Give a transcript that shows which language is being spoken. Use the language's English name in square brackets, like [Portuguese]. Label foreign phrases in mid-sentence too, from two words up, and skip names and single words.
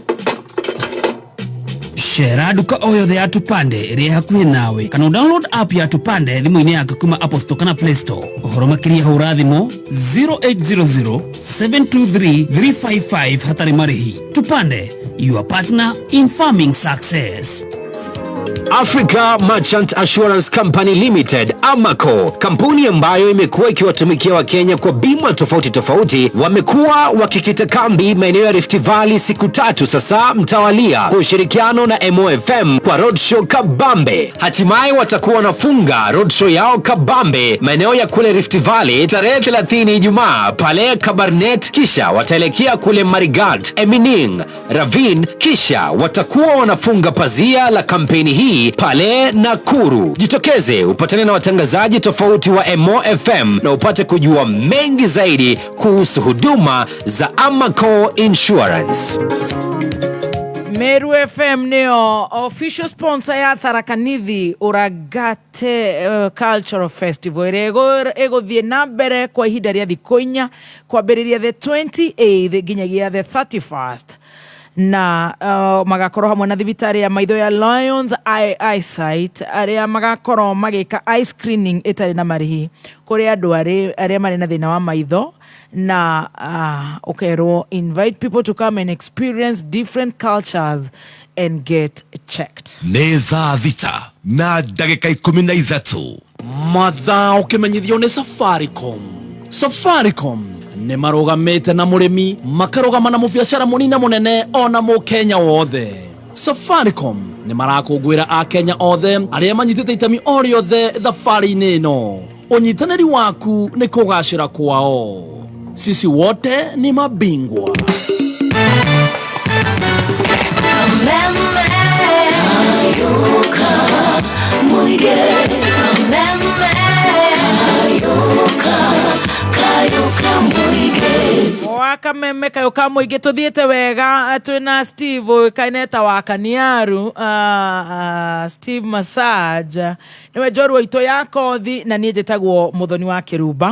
[Kikuyu] Cera nduka o yothe ya Tupande ĩrĩa hakuhĩ nawe kana download app ya Tupande thimũ-inĩ yaku kuma Apple Store kana Play Store. Ũhoro makĩria hũra thimũ 0800 723 355 hatarĩ marĩhi. [English] Tupande, your partner in farming success. [Swahili] Africa Merchant Assurance Company Limited, AMACO, kampuni ambayo imekuwa ikiwatumikia Wakenya kwa bima tofauti tofauti, wamekuwa wakikita kambi maeneo ya Rift Valley siku 3 sasa mtawalia kwa ushirikiano na MOFM kwa roadshow kabambe. Hatimaye watakuwa wanafunga roadshow yao kabambe maeneo ya kule Rift Valley tarehe 30 Ijumaa pale Kabarnet, kisha wataelekea kule Marigat, Emining, Ravin, kisha watakuwa wanafunga pazia la kampeni hii pale Nakuru. Jitokeze upatane na watangazaji tofauti wa MOFM na upate kujua mengi zaidi kuhusu huduma za AMACO Insurance. [Kikuyu] Meru FM neo [English] official sponsor [Kikuyu] ya Tharaka Nithi Uragate Cultural Festival ego thie na mbere kwa ihinda ria thikũ 4 kwambĩrĩria [English] the 28th [Kikuyu] nginyagia [English] the 31st [Kikuyu] na magakorwo hamwe na thibitari ya maitho ya Lions Eyesight aria magakorwo magika [English] eye screening [Kikuyu] itarĩ na marĩhi kuri andu aria marĩ na thĩna wa maitho na ukerwo [English] invite people to come and experience different cultures and get checked. [Kikuyu] Nĩ thaa thita na ndagĩka 13 mathaa ũkĩmenyithio nĩ Safaricom nĩ marũgamĩte na mũrĩmi makarũgama na mũbiacara mũnini mũnene ona mũkenya wothe. Safaricom nĩ marakũngũĩra akenya othe arĩa manyitĩte itemi o rĩothe thabarĩ-inĩ ĩno. Ũnyitanĩri waku nĩ kũgacĩra kwao. [Swahili] Sisi wote ni mabingwa. [Kikuyu] Wakameme kayuka muige tuthiete wega twina Steve kaineta wa Kaniaru Steve Massage niwe njorua ito ya kothi na nie njitagwo Muthoni wa Kiruba.